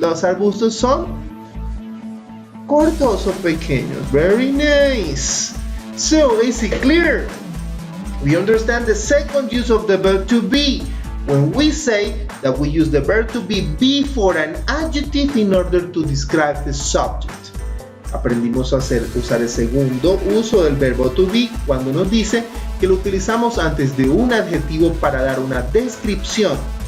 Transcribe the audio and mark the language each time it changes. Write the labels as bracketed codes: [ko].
[es] Los arbustos son cortos o pequeños. [en] Very nice. So, is it clear? We understand the second use of the verb to be when we say that we use the verb to be before an adjective in order to describe the subject. [es] Aprendimos a usar el segundo uso del verbo to be cuando nos dice que lo utilizamos antes de un adjetivo para dar una descripción.